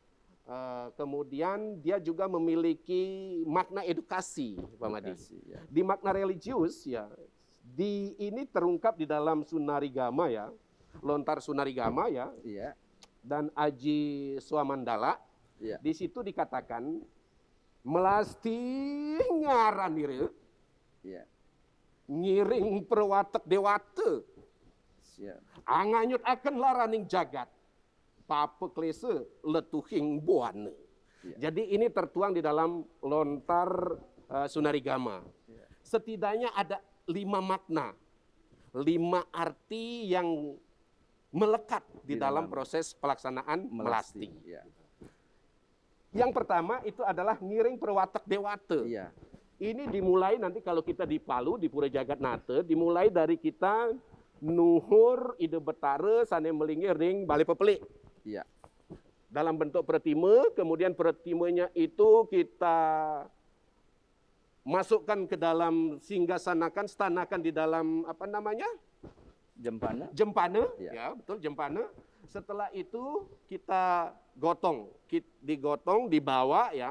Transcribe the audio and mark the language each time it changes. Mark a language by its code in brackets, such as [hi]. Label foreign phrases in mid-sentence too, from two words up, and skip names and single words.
[id] Kemudian dia juga memiliki makna edukasi, Pak Madi. Ya. Di makna religius ya, ini terungkap di dalam Sunarigama ya, Lontar Sunarigama ya, Iya. dan Aji Swamandala. Iya. Di situ dikatakan [ban] melasti ngaranire, [id] Iya. [ban] ngiring perwatek dewata, [id] Siap. [kaw] anganyut akan laraning jagat, papa klese letuhing buane. [id] Iya. Jadi ini tertuang di dalam Lontar Sunarigama. Iya. Setidaknya ada 5 makna, 5 arti yang melekat di dalam proses pelaksanaan melasti. Iya. Yang pertama itu adalah [ban] ngiring perwatek dewata. [id] Iya. Ini dimulai nanti kalau kita di Palu, di Pura Jagatnata, dimulai dari kita [ban] nuhur ide betara sane melingi ring bali pepelik. [id] Iya. Dalam bentuk pratima, kemudian pratimanya itu kita masukkan ke dalam singgasanakan, stanakan di dalam apa namanya? Jempana. Jempane, Ya. ya betul Jempane. Setelah itu kita gotong, digotong, dibawa ya,